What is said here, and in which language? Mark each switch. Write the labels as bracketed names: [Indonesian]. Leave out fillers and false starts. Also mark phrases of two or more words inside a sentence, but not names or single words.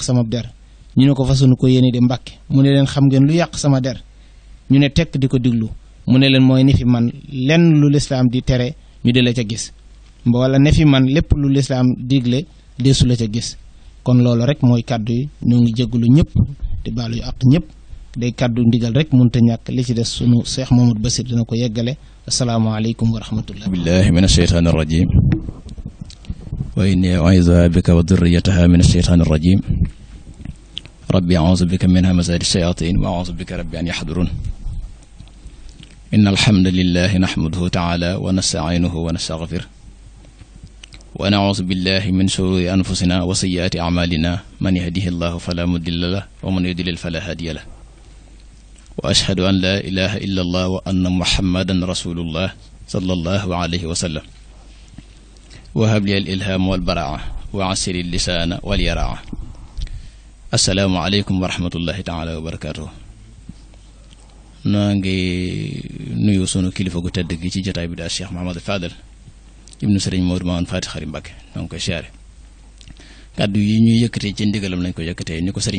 [Wolof] sama der ñu ne ko fasunu ko yéene di Mbàkke mu ne leen xam ngeen lu yàq sama der ñu ne tekk di ko diglu mu ne leen mooy ne fi man lenn lu lislaam di tere ñu di la ca gis wala ne fi man lépp lu lislaam digle deesu la ca gis kon loolu rek mooy kàddu yi ñoo ngi jégalu ñëpp di baalu yu àq ñëpp day kàddu ndigal rek mënta ñàkk li ci des sunu Cheikh Mamadou Bassir dina ko yeggale [Arabic] السلام عليكم ورحمة الله بالله من الشيطان الرجيم وإني أعيذها بك وذريتها من الشيطان الرجيم رب أعوذ بك من همزات الشياطين وأعوذ بك رب أن يحضرون إن الحمد لله نحمده تعالى ونستعينه ونستغفره ونعوذ بالله من شرور أنفسنا وسيئات أعمالنا من يهده الله فلا مضل له ومن يضلل فلا هادي له وأشهد أن لا إله إلا الله وأن محمدا رسول الله صلى الله عليه وسلم وحبل الإلهام والبراء وأسر اللسان والورى السلام عليكم ورحمة الله تعالى وبركاته [Wolof] noo ngi nuyu sunu kilifa gu tedd gi ci jotaay bi daal Cheikh Mahamadou Fadal ibnu Sëriñ Modou Mamoune Fati Xari Mbacké noo ngi koy siyaare kaddu yi ñuy yëkkatee ci ndigalam lañ ko yëkkatee ni ko Sëriñ